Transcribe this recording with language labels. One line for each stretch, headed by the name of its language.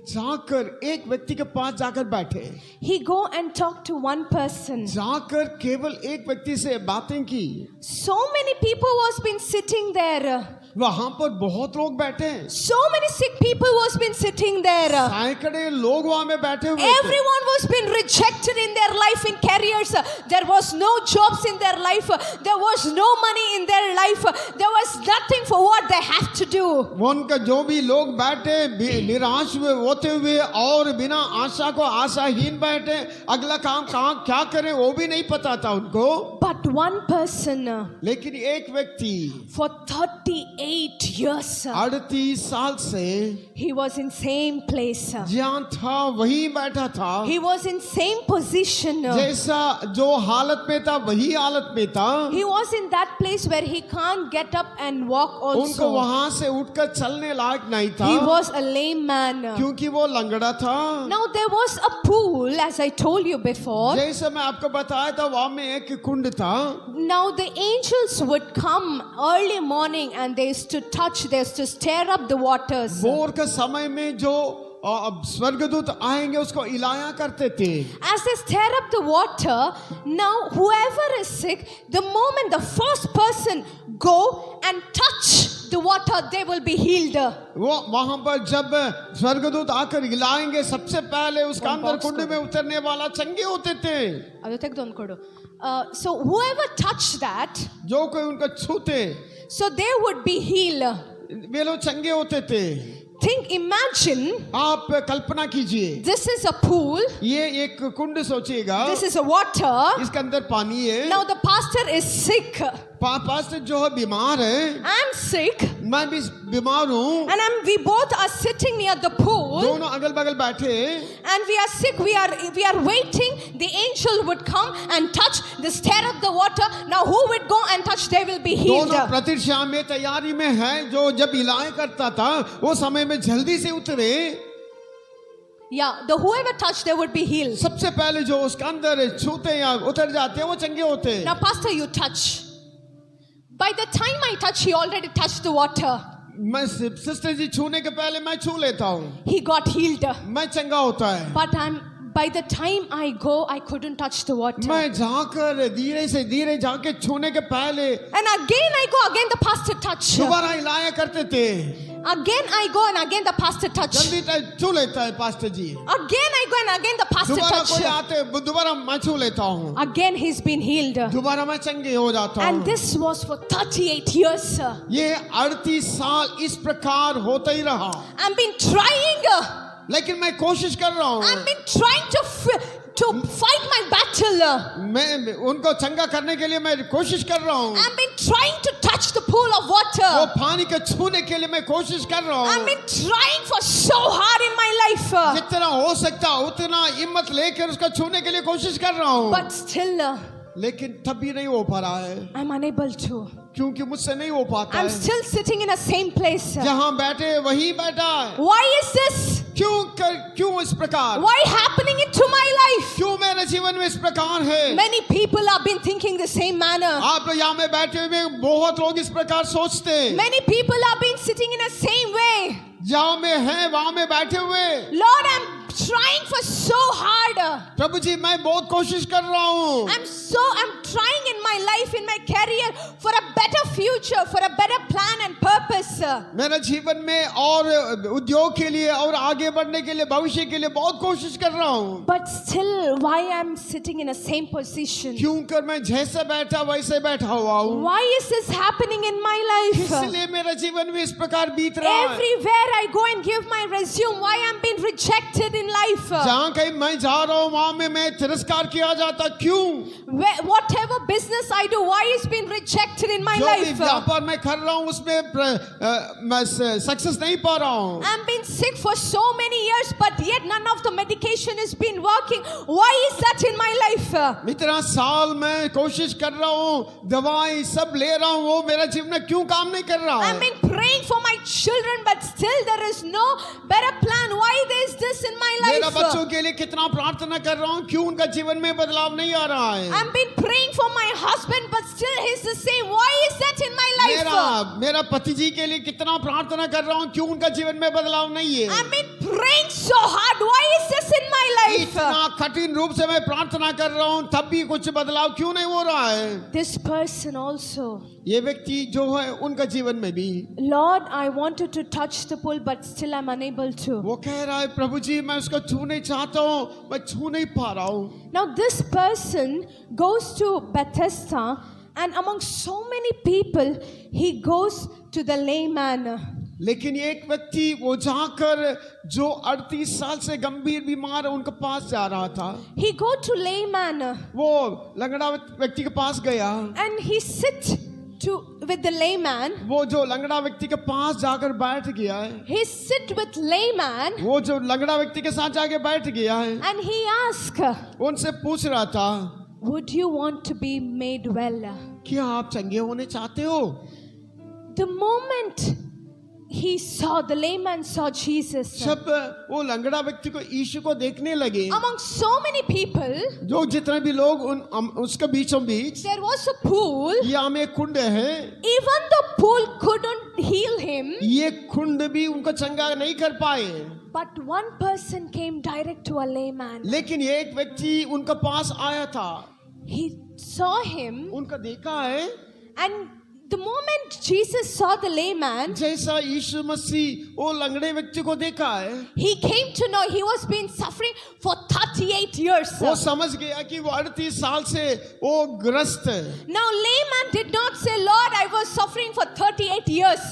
Hindi: जाकर एक व्यक्ति के पास जाकर बैठे,
English: He go and talk to one person.
Hindi: जाकर केवल एक व्यक्ति से बातें की।
English: So many people was been sitting there.
Hindi: वहां पर बहुत लोग बैठे हैं,
English: So many sick people was been sitting there.
Hindi: सैकड़े लोग वहां में बैठे हुए थे।
English: Everyone was been rejected in their life, in careers. There was no jobs in their life. There was no money in their life. There was nothing for what they have to do.
Hindi: उनका जो भी लोग बैठे निराश हुए होते हुए और बिना आशा को आशाहीन बैठे, अगला काम कहाँ क्या करें वो भी नहीं पता था उनको।
English: But one person,
Hindi: लेकिन एक व्यक्ति
English: for 38 years.
Hindi: 38 साल से
English: He was in same place.
Hindi: जहाँ था वहीं बैठा था,
English: He was in same position.
Hindi: जैसा जो हालत में था वही हालत में था।
English: He was in that place where he can't get up and walk
Hindi: उनको
English: also.
Hindi: वहां से उठकर चलने लायक नहीं था,
English: He was a lame man.
Hindi: क्योंकि वो लंगड़ा था।
English: Now there was a pool, as I told you before.
Hindi: जैसे मैं आपको बताया था, वहां में एक कुंड था।
English: Now the angels would come early morning and they used to touch, they used to stir up the waters.
Hindi: भोर के समय में जो स्वर्गदूत आएंगे उसको इलाया करते थे।
English: As they stir up the water, now whoever is sick, the moment the first person go and touch the water, they will be healed.
Hindi: वो वहां पर जब स्वर्गदूत आकर हिलाएंगे, सबसे पहले उसका अंदर कुंड में उतरने वाला चंगे होते थे।
English: So whoever touched that,
Hindi: जो कोई उनको छूते
English: so they would be healed.
Hindi: वे लोग चंगे होते थे।
English: Imagine,
Hindi: आप कल्पना कीजिए,
English: this is a pool,
Hindi: ये एक कुंड सोचिएगा,
English: this is a water.
Hindi: इसके अंदर पानी है।
English: Now the pastor is sick.
Hindi: Pastor जो है बीमार है,
English: I'm sick,
Hindi: मैं भी बीमार हूँ,
English: and we both are sitting near the pool,
Hindi: दोनों अगल बगल बैठे,
English: and we are sick. We are waiting. The angel would come and touch, the stir up the water. Now who would go and touch? They will be healed.
Hindi: दोनों प्रतीक्षा में तैयारी में है। जो जब इलाय करता था वो समय में जल्दी से उतरे,
English: Yeah, the whoever touched, they would be healed.
Hindi: सबसे पहले जो उसके अंदर छूते या उतर जाते हैं वो चंगे होते हैं।
English: Now pastor, you touch. By the time I touch, he already touched the water.
Hindi: मैं सिस्टर जी छूने के पहले मैं छू लेता हूँ,
English: He got healed.
Hindi: मैं चंगा होता है।
English: But by the time I go, I couldn't touch the water.
Hindi: मैं जाकर धीरे से धीरे जाके छूने के पहले
English: And again I go, again the pastor touch.
Hindi: दोबारा इलाया करते थे।
English: Again I go and again the pastor touch.
Hindi: जल्दी छू लेता है pastor ji.
English: Again I go and again the pastor
Hindi: दोबारा कोई
English: touch.
Hindi: आते, दोबारा मैं छू लेता हूँ,
English: Again he's been healed.
Hindi: दोबारा मैं चंगे हो जाता
English: And
Hindi: हूँ।
English: this was for 38 years.
Hindi: ये 38 साल इस प्रकार होता ही रहा,
English: I've been trying.
Hindi: लेकिन मैं कोशिश कर रहा हूँ।
English: I've been trying to fight my battle.
Hindi: मैं उनको चंगा करने के लिए मैं कोशिश कर रहा हूँ।
English: I've been trying to touch the pool of
Hindi: वो
English: water.
Hindi: पानी को छूने के लिए मैं कोशिश कर रहा
English: I've
Hindi: हूँ।
English: been trying for so hard in my life.
Hindi: जितना हो सकता उतना हिम्मत लेकर उसको छूने के लिए कोशिश कर रहा हूँ,
English: But still,
Hindi: लेकिन तब भी नहीं हो पा रहा है,
English: I'm unable to.
Hindi: क्योंकि मुझसे नहीं हो पाता
English: I'm still sitting in the same place.
Hindi: जहाँ बैठे वहीं बैठा है।
English: Why is this?
Hindi: क्यों इस प्रकार?
English: Why happening into my life?
Hindi: क्यों मेरे जीवन में इस प्रकार है?
English: Many people have been thinking the same manner.
Hindi: आप लोग यहाँ में बैठे हुए बहुत लोग इस प्रकार सोचते हैं।
English: Many people have been sitting in the same way.
Hindi: जहाँ में है वहाँ में बैठे हुए,
English: Lord, I'm trying for so hard.
Hindi: प्रभु जी मैं बहुत कोशिश कर रहा हूँ।
English: I'm trying in my life, in my career, for a better future, for a better plan and purpose.
Hindi: मेरे जीवन में और उद्योग के लिए और आगे बढ़ने के लिए, भविष्य के लिए बहुत कोशिश कर रहा हूँ।
English: But still, why I'm sitting in the same position?
Hindi: क्यों कर मैं जैसे बैठा वैसे बैठा हुआ हूँ?
English: Why is this happening in my life?
Hindi: इसलिए मेरा जीवन में इस प्रकार बीत रहा है।
English: Everywhere I go and give my resume, why I'm being rejected in life?
Hindi: जहाँ कहीं मैं जा रहा हूँ वहाँ में मैं तिरस्कार किया जाता, क्यों?
English: Whatever business I do, why is being rejected in my
Hindi: जो भी
English: life?
Hindi: व्यापार मैं कर रहा हूँ उसमें मैं सक्सेस नहीं पा रहा हूँ।
English: I'm been sick for so many years, but yet none of the medication has been working. Why is that in my life?
Hindi: इतना साल मैं कोशिश कर रहा हूँ, दवाई सब ले रहा हूँ, वो मेरा जीवन में क्यों काम नहीं कर रहा है?
English: I've been praying for my children, but still there is no better plan. Why there is this in my
Hindi: मेरा
English: life?
Hindi: बच्चों के लिए कितना प्रार्थना कर रहा हूँ, क्यों उनका जीवन में बदलाव नहीं आ रहा है?
English: I've been praying for my husband, but still he's the same. Why is that in my life?
Hindi: मेरा पति जी के लिए कितना प्रार्थना कर रहा हूँ, क्यों उनका जीवन में बदलाव नहीं है?
English: I've been praying so hard. Why is this in my life?
Hindi: इतना कठिन रूप से मैं प्रार्थना कर रहा हूँ, तब भी कुछ बदलाव क्यों नहीं हो रहा है?
English: This person also.
Hindi: ये व्यक्ति जो है उनका जीवन में भी,
English: Lord, I wanted to touch the pool, but still I'm unable to.
Hindi: वो कह रहा है प्रभु जी मैं उसको छूने चाहता हूँ, मैं छू नहीं पा रहा हूँ।
English: Now this person goes to Bethesda, and among so many people, he goes to the layman.
Hindi: लेकिन एक व्यक्ति वो जाकर जो 38 साल से गंभीर बीमार है उनके पास जा रहा था,
English: He go to layman
Hindi: वो लंगड़ा व्यक्ति के पास गया
English: and he sit with the layman.
Hindi: वो जो लंगड़ा व्यक्ति के पास जाकर बैठ गया है,
English: He sit with layman
Hindi: वो जो लंगड़ा व्यक्ति के साथ जाके बैठ गया है,
English: and he ask,
Hindi: उनसे पूछ रहा था,
English: would you want to be made well?
Hindi: क्या आप चंगे होने चाहते हो?
English: The moment the layman saw Jesus
Hindi: जब वो लंगड़ा व्यक्ति को यीशु को देखने लगे,
English: among so many people,
Hindi: जो जितने भी लोग उसके बीचों बीच,
English: there was a pool.
Hindi: यहाँ में एक कुंड है,
English: Even the pool couldn't heal him,
Hindi: ये कुंड भी उनको चंगा नहीं कर पाए,
English: but one person came direct to a layman.
Hindi: लेकिन ये एक व्यक्ति उनके पास आया था,
English: He saw him,
Hindi: उनका देखा है,
English: and the moment Jesus saw the layman,
Hindi: जैसा यीशु मसीह वो लंगड़े व्यक्ति को देखा है,
English: he came to know he was been suffering for 38 years.
Hindi: वो समझ गया कि वो 38 साल से वो ग्रस्त है।
English: Now layman did not say, Lord, I was suffering for 38 years.